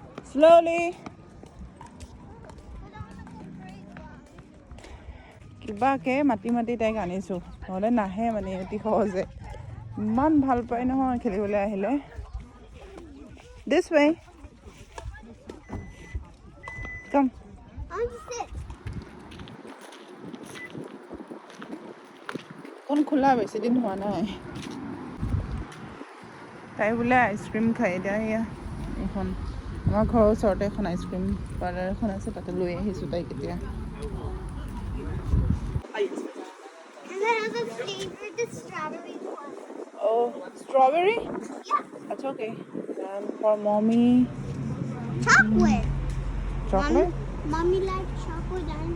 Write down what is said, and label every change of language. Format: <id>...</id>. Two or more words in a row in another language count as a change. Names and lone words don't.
<en>Slowly.</en> <as>কিবাকে মাতি মাতি তাইক আনিছোঁ নহ'লে নাহে মানে অতি সহজে ইমান ভাল পায় নহয় খেলিবলৈ আহিলে</as> <en>This way. Come.</en> <as>কোন খোলা বেছি দিন হোৱা নাই তাই বোলে আইচক্ৰীম খাই এতিয়া এয়া এইখন আমাৰ ঘৰৰ ওচৰতে এখন আইচক্ৰীম পাৰ্লাৰ এখন আছে তাতে লৈ আহিছোঁ তাইক এতিয়া</as> <en>And I have a favorite, the strawberry one. Oh, strawberry? Yeah, That's okay. For mommy, chocolate. chocolate? Mommy likes chocolate and</en>